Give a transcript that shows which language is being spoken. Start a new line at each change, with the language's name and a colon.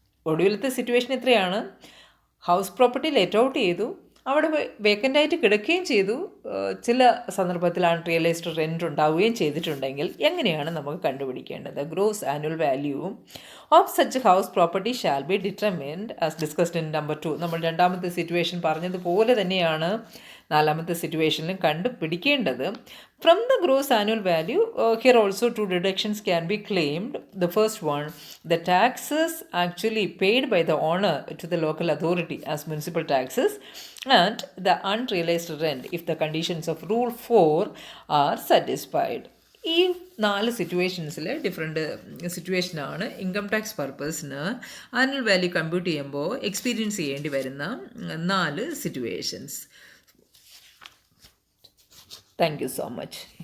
Malayalam: ഒടുവിലത്തെ സിറ്റുവേഷൻ ഇത്രയാണ്, house property let out ചെയ്തു, അവിടെ വേക്കൻ്റായിട്ട് കിടക്കുകയും ചെയ്തു, ചില സന്ദർഭത്തിൽ അൺറിയലൈസ്ഡ് റെൻറ്റ് ഉണ്ടാവുകയും ചെയ്തിട്ടുണ്ടെങ്കിൽ എങ്ങനെയാണ് നമുക്ക് കണ്ടുപിടിക്കേണ്ടത്?
English: Gross annual value of such house property shall be determined as discussed in number 2.
Malayalam: നമ്മൾ 2ാമത്തെ സിറ്റുവേഷൻ പറഞ്ഞതുപോലെ തന്നെയാണ് 4ാമത്തെ സിറ്റുവേഷനിലും കണ്ടുപിടിക്കേണ്ടത്.
English: From the gross annual value, here also 2 deductions can be claimed. The first one, the taxes actually paid by the owner to the local authority as municipal taxes, and the unrealized rent if the conditions of Rule 4 are satisfied.
Malayalam: ഈ 4 സിറ്റുവേഷൻസിൽ different സിറ്റുവേഷനാണ് income tax പർപ്പസിന് annual value compute ചെയ്യുമ്പോൾ experience ചെയ്യേണ്ടി വരുന്ന 4 situations.
English: Thank you so much.